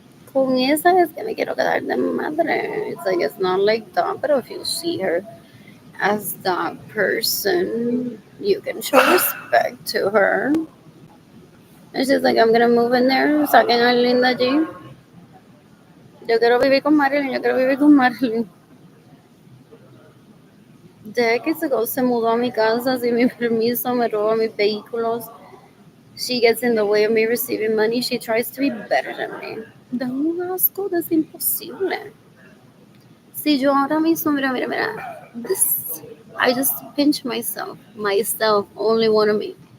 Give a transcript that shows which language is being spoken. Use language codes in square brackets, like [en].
[es] Con esa es que me quiero quedar de madre. [en] It's like, it's not like that, but if you see her as that person, you can show respect to her. And she's like, I'm gonna move in there, [es] saquen a Linda allí. Yo quiero vivir con Marilyn, yo quiero vivir con Marilyn. [en] Decades ago [es] se mudó a mi casa sin mi permiso, me roba mis vehículos. [en] She gets in the way of me receiving money. She tries to be better than me. [es] Da un asco, es imposible. Si yo ahora mismo, mira, mira, mira. [en] This, I just pinch myself, only one of me.